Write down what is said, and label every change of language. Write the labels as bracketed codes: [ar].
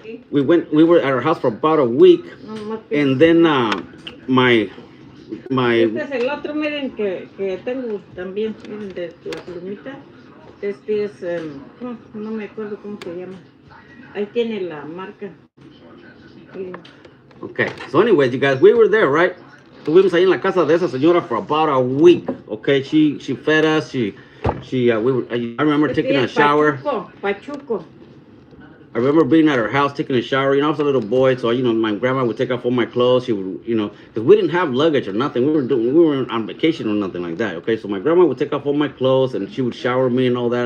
[en] We were at her house for about a week, and then my [es] Este es el otro, miren, que tengo también, miren, de la plumita. Este es, no me acuerdo cómo se llama. Ahí tiene la marca. [en] Okay, so anyways, you guys, we were there, right? [es] Estuvimos ahí en la casa de esa señora [en] for about a week. Okay, she fed us. I remember taking a shower. Pachuco. I remember being at her house taking a shower. You know, I was a little boy, so you know, my grandma would take off all my clothes. She would, you know, because we didn't have luggage or nothing. We were on vacation or nothing like that. Okay, so my grandma would take off all my clothes and she would shower me and all that.